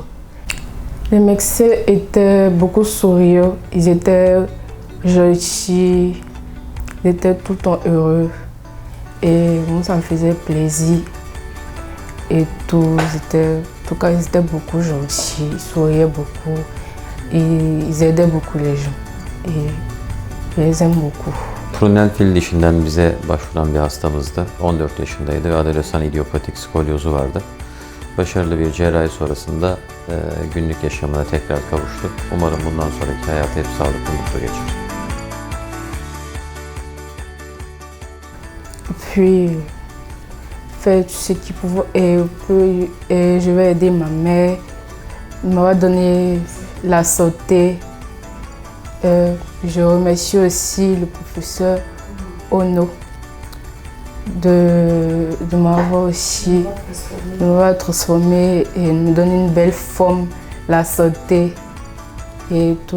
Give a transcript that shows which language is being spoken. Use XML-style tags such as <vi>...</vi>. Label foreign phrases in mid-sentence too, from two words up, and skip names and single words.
<fr>Les médecins étaient beaucoup souriants, ils étaient gentils, ils étaient tout le temps heureux. Et moi, ça me faisait plaisir. Et tout, en tout cas, ils étaient beaucoup gentils, ils souriaient beaucoup. Et ils aidaient beaucoup les gens. Et je les aime beaucoup.</fr> <tr>Prunel fil dişinden bize başvuran bir hastamızdı. 14 yaşındaydı ve adolesan idiopatik skolyozu vardı. Başarılı bir cerrahi sonrasında günlük yaşamına tekrar kavuştu. Umarım bundan sonraki hayatı hep sağlıklı mutlu geçer.</tr> <fr>Puis, faire tout ce qu'il pouvait et je vais aider ma mère. Il m'a donné la santé. Je remercie aussi le professeur Ono de m'avoir transformé et me donner une belle forme, la santé et tout.</fr>